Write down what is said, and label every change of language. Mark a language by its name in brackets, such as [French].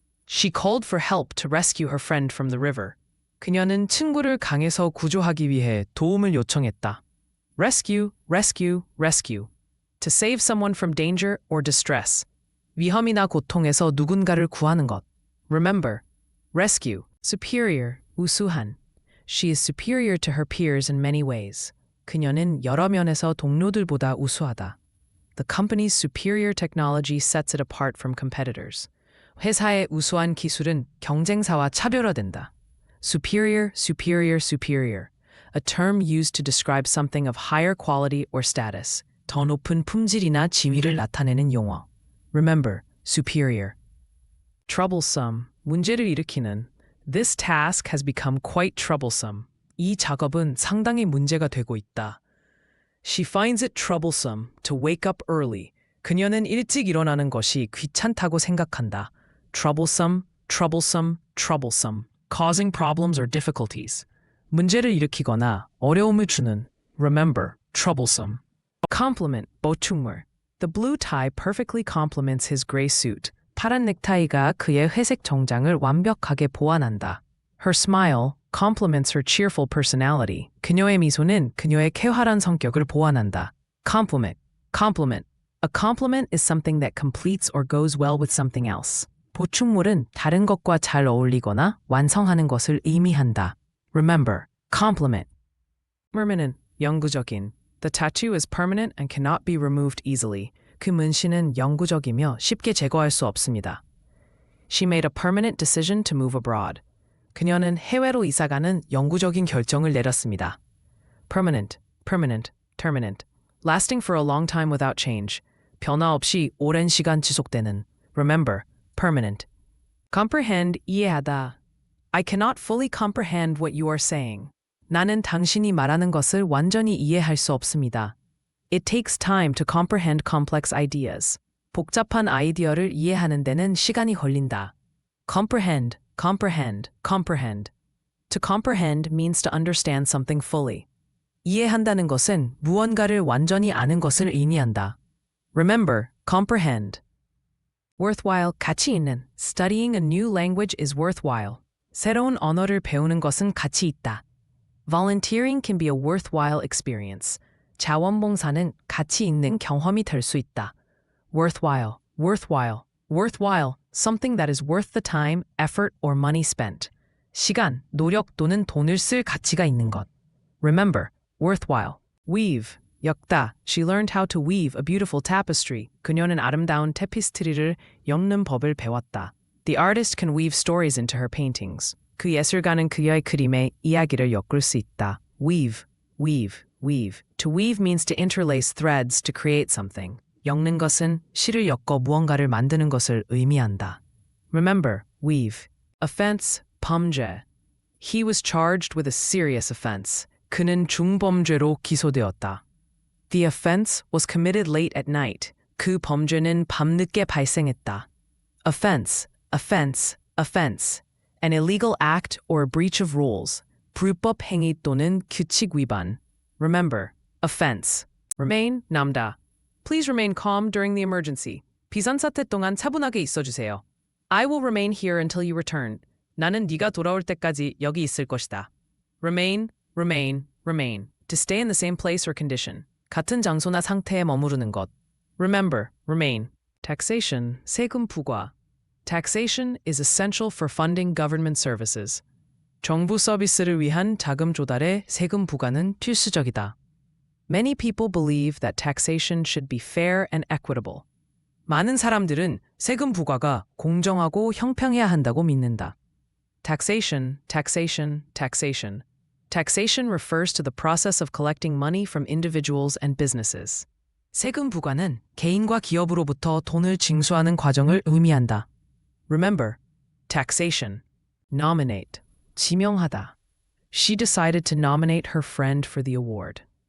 [English] She called for help to rescue her friend from the river. [Korean] 그녀는 친구를 강에서 구조하기 위해 도움을 요청했다. [English] Rescue, rescue, rescue. To save someone from danger or distress. [Korean] 위험이나 고통에서 누군가를 구하는 것. [English] Remember, rescue, superior, 우수한. She is superior to her peers in many ways. [Korean] 그녀는 여러 면에서 동료들보다 우수하다. [English] The company's superior technology sets it apart from competitors. [Korean] 회사의 우수한 기술은 경쟁사와 차별화된다. [English] Superior, superior, superior. A term used to describe something of higher quality or status. [Korean] 더 높은 품질이나 지위를 나타내는 용어. [English] Remember, superior. [Korean] Troublesome, 문제를 일으키는. [English] This task has become quite troublesome. [Korean] 이 작업은 상당히 문제가 되고 있다. [English] She finds it troublesome to wake up early. [Korean] 그녀는 일찍 일어나는 것이 귀찮다고 생각한다. [English] Troublesome, troublesome, troublesome. Causing problems or difficulties. [Korean] 문제를 일으키거나 어려움을 주는. [English] Remember, troublesome. Complement, 보충물. The blue tie perfectly complements his gray suit. [Korean] 파란 넥타이가 그의 회색 정장을 완벽하게 보완한다. [English] Her smile complements her cheerful personality. [Korean] 그녀의 미소는 그녀의 쾌활한 성격을 보완한다. [English] Complement, complement. A complement is something that completes or goes well with something else. [Korean] 보충물은 다른 것과 잘 어울리거나 완성하는 것을 의미한다. [English] Remember, complement. Permanent, 영구적인. The tattoo is permanent and cannot be removed easily. [Korean] 그 문신은 영구적이며 쉽게 제거할 수 없습니다. [English] She made a permanent decision to move abroad. [Korean] 그녀는 해외로 이사가는 영구적인 결정을 내렸습니다. [English] Permanent, permanent, terminant. Lasting for a long time without change. [Korean] 변화 없이 오랜 시간 지속되는. [English] Remember, permanent. Comprehend, [Korean] 이해하다. [English] I cannot fully comprehend what you are saying. [Korean] 나는 당신이 말하는 것을 완전히 이해할 수 없습니다. [English] It takes time to comprehend complex ideas. [Korean] 복잡한 아이디어를 이해하는 데는 시간이 걸린다. [English] Comprehend, comprehend, comprehend. To comprehend means to understand something fully. [Korean] 이해한다는 것은 무언가를 완전히 아는 것을 의미한다. [English] Remember, comprehend. Worthwhile, 가치 있는. Studying a new language is worthwhile. [Korean] 새로운 언어를 배우는 것은 가치 있다. [English] Volunteering can be a worthwhile experience. [Korean] 자원봉사는 가치 있는 경험이 될 수 있다. [English] Worthwhile, worthwhile, worthwhile, something that is worth the time, effort, or money spent. [Korean] 시간, 노력 또는 돈을 쓸 가치가 있는 것. [English] Remember, worthwhile. Weave, 엮다. She learned how to weave a beautiful tapestry. [Korean] 그녀는 아름다운 테피스트리를 엮는 법을 배웠다. [English] The artist can weave stories into her paintings. [Korean] 그 예술가는 그녀의 그림에 이야기를 엮을 수 있다. [English] Weave, weave, weave. To weave means to interlace threads to create something. [Korean] 엮는 것은 실을 엮어 무언가를 만드는 것을 의미한다. [English] Remember, weave. Offense, 범죄. He was charged with a serious offense. [Korean] 그는 중범죄로 기소되었다. [English] The offense was committed late at night. [Korean] 그 범죄는 밤늦게 발생했다. [English] Offense, offense, offense. An illegal act or a breach of rules. [Korean] 불법 행위 또는 규칙 위반. [English] Remember, offense. Remain, 남다. Please remain calm during the emergency. [Korean] 비상사태 동안 차분하게 있어주세요. [English] I will remain here until you return. [Korean] 나는 네가 돌아올 때까지 여기 있을 것이다. [English] Remain, remain, remain. To stay in the same place or condition. [Korean] 같은 장소나 상태에 머무르는 것. [English] Remember, remain. [Korean] Taxation, 세금 부과. [English] Taxation is essential for funding government services. [Korean] 정부 서비스를 위한 자금 조달에 세금 부과는 필수적이다. [English] Many people believe that taxation should be fair and equitable. [Korean] 많은 사람들은 세금 부과가 공정하고 형평해야 한다고 믿는다. [English] Taxation, taxation, taxation. Taxation refers to the process of collecting money from individuals and businesses. [Korean] 세금 부과는 개인과 기업으로부터 돈을 징수하는 과정을 의미한다. [English] Remember, taxation. Nominate. 지명하다. She decided to nominate her friend for the award.